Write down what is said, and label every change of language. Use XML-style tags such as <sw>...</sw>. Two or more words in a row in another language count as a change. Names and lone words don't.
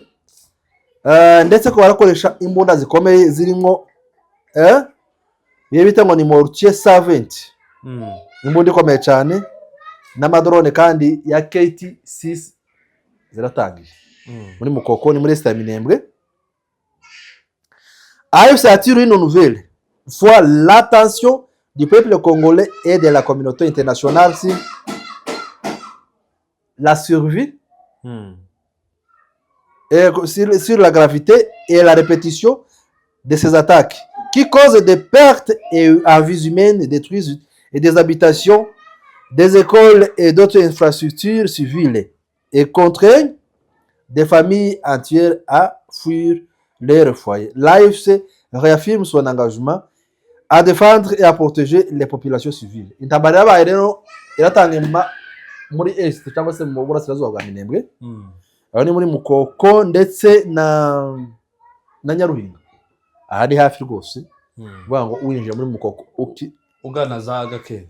<rw>Ndetse ko barakoresha imbunda zikomeye zirimo bita ngo ni Mortier 70. Imbunda ikomeye cyane n'amadrone kandi ya KT6 ziratangiye muri Mukoko ni muri Est Minembwe.</rw> <fr>AFC attire une nouvelle fois l'attention du peuple congolais et de la communauté internationale sur la survie, et sur la gravité et la répétition de ces attaques, qui causent des pertes en vies humaines, détruisent et des habitations, des écoles et d'autres infrastructures civiles, et contraignent des familles entières à fuir leur foyer. L'AFC réaffirme son engagement à défendre et à protéger les populations civiles.</fr> <rw>Intambara yabaye rero iratanga muri est cyangwa se mu burasirazuba bwa Minembwe, aho ni muri Mukoko ndetse na Nyaruhinga, ahari hafi rwose, kuvuga ngo winjira muri Mukoko ugana za Gakenge,</rw>